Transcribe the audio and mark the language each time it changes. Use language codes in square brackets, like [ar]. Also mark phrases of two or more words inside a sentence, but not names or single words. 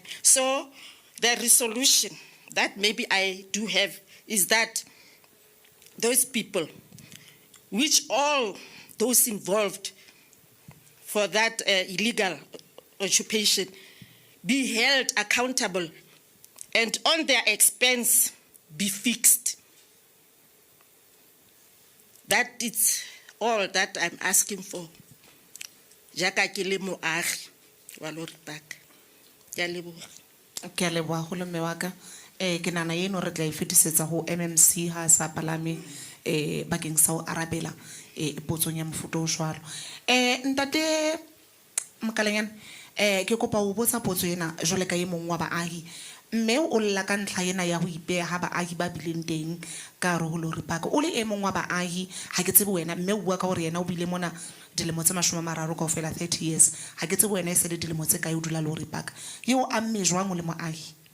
[en] So the resolution that maybe I do have is that those people, which all those involved for that illegal occupation, be held accountable and on their expense be fixed. That is all that I'm asking for. [tn] Jaka ke le moagi wa Lorry Park. Ke a leboga. Ke a leboga go le mme wa ka. [st] Ke nana eno re tla e fetisetsa ho MMC ha sa palame bakeng sa ho arabela potsong ya mofuta o jwalo. Ntate Mkalanyana ke kopa ho botsa potso ena jwale ka e mong wa baahi mme o lla ka ntlha ena ya ho ipeha ha baahi ba bileng teng ka ho Lorry Park o le e mong wa baahi ha ke tsebe wena mme o bua ka hore yena o bile mona dilemo tse 30 kaofela 30 years ha ke tsebe wena e se le dilemo tse kae o dula Lorry Park yo a mme jwang o le moahi.